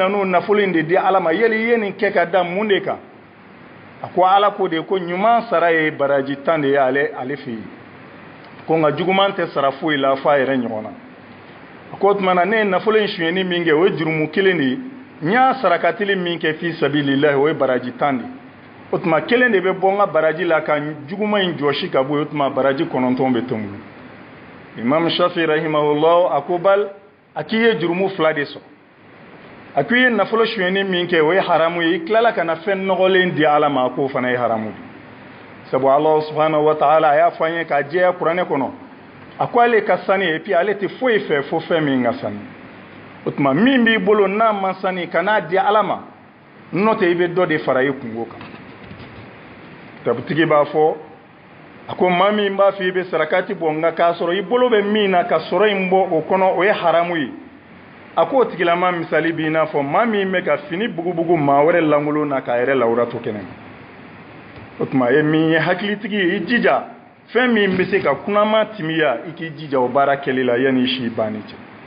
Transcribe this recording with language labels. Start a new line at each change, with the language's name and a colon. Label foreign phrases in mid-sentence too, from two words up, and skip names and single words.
Bambara: nan'o nafolo in de di Ala ma yali i ye nin kɛ ka da mun de kan a ko Ala ko de ko ɲuman sara ye baraji 10 de ye ale fɛ yen ko nka juguman tɛ sara foyi la f'a yɛrɛ ɲɔgɔn na a ko o tuma na ne ye nafolo in suɲɛni min kɛ o ye jurumu kelen de ye n y'a sarakatili min kɛ
Arabic: في سبيل الله
Bambara: o ye baraji 10 de ye o tuma kelen de bɛ bɔ n ka baraji la ka juguman in jɔsi ka bɔ yen o tuma baraji 9 bɛ to n bolo. Imam Shafi rahimahullah a ko bal a k'i ye jurumu 2 de sɔrɔ a ko i ye nafolo suɲɛni min kɛ o ye haramu ye i tilala ka na fɛn nɔgɔlen di Ala ma a k'o fana ye haramu de sabu Allah
Arabic: سبحانه وتعالى
Bambara: a y'a fɔ an ye k'a jɛya kuranɛ kɔnɔ a ko ale ka sani
French: et puis
Bambara: ale tɛ foyi fɛ fo fɛn min ka sani o tuma min b'i bolo n'a ma sani kan'a di Ala ma n'o tɛ i bɛ dɔ de fara i kungo kan tabutigi b'a fɔ a ko maa min b'a fɔ i bɛ sarakati bɔ nka k'a sɔrɔ i bolo bɛ min na ka sɔrɔ in bɔ o kɔnɔ o ye haramu ye a ko o tigilama misali b'i n'a fɔ maa min bɛ ka fini bugubugu maa wɛrɛ lankolon na k'a yɛrɛ lawura to kɛnɛ ma o tuma ye min ye hakilitigi ye i jija fɛn min bɛ se ka kunnama timiya i k'i jija o baara kɛli la yanni i si banni cɛ